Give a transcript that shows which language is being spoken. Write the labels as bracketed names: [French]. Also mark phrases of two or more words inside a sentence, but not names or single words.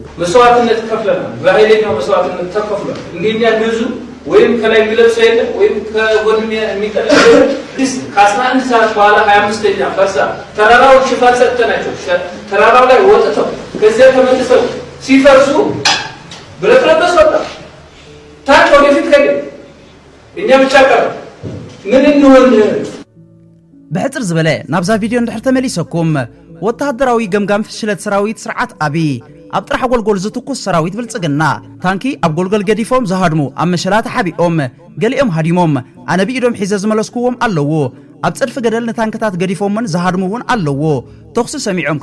[Amharic] መስዋዕትነት ከፍለናል። በኃይለኛው መስዋዕትነት ተከፍሏል። እንደኛ ግዙ ወይም ከላይ የሚለብሰው የለም ወይም ከጎን የሚቀጥል ከ11 ሰዓት በኋላ 25ኛ ፈርሳ ተራራውን ሽፋን ሰጥተናቸው ተራራው ላይ ወጥተው ከዚያ ተመልሰው ሲፈርሱ ብረት ለበስ ወጣ። ታንክ ወደፊት ከደ እኛ ብቻ ቀረ ምን እንሆን? [Tigrinya] ብሕፅር ዝበለ ናብዛ ቪድዮ እንድሕር ተመሊሰኩም ወታደራዊ ገምጋም ፍሽለት ሰራዊት ስርዓት አቢ ኣብ ጥራሕ ጎልጎል ዝትኩስ ሰራዊት ብልጽግና ታንኪ ኣብ ጎልጎል ገዲፎም ዝሃድሙ ኣብ መሸላት ሓቢኦም ገሊኦም ሃዲሞም ኣነ ብኢዶም ሒዘ ዝመለስክዎም ኣለዎ። ኣብ ጽድፊ ገደል ንታንክታት ገዲፎምን ዝሃድሙውን ኣለዎ። ተኽሲ ሰሚዖም